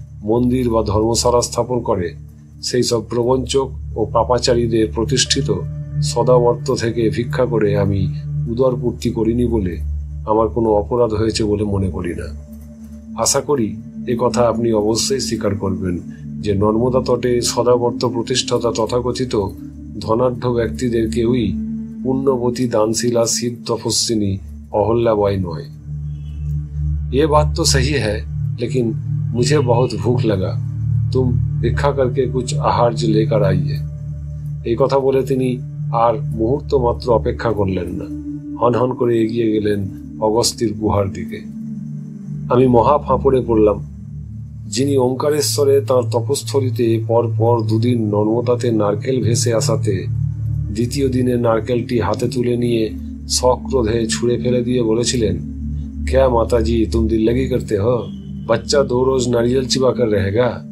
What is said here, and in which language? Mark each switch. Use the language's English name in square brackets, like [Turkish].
[Bangla] মন্দির বা ধর্মশালা স্থাপন করে, সেই সব প্রবঞ্চক ও পাপাচারীদের প্রতিষ্ঠিত সদাবর্ত থেকে ভিক্ষা করে আমি উদরপূর্তি করিনি বলে আমার কোনো অপরাধ হয়েছে বলে মনে করি না। আশা করি এ কথা আপনি অবশ্যই স্বীকার করবেন যে নর্মদা তটে সদাবর্ত প্রতিষ্ঠাতা তথাকথিত ধনাঢ্য ব্যক্তিদের কেউই পুণ্যবতী [Hindi] दानशीला सिद्ध तपस्विनी अहल्याबाई [Bangla] नয়। [Hindi] ये बात तो सही है, लेकिन मुझे बहुत भूख लगा, तुम भिक्षा करके कुछ आहार्य लेकर आइए। [Bangla] এই কথা বলে তিনি আর মুহূর্ত মাত্র অপেক্ষা করলেন না, হনহন করে এগিয়ে গেলেন অগস্ত্যের গুহার দিকে। আমি মহা ফাঁপড়ে পড়লাম। যিনি ওঙ্কারেশ্বরে তাঁর তপস্থলিতে পর পর দুদিন নর্মদাতে নারকেল ভেসে আসাতে দ্বিতীয় দিনে নারকেলটি হাতে তুলে নিয়ে সক্রোধে ছুঁড়ে ফেলে দিয়ে বলেছিলেন, [Hindi] क्या माताजी तुम दिल लगी करते हो, बच्चा 2 रोज नारियल चिबा कर रहेगा।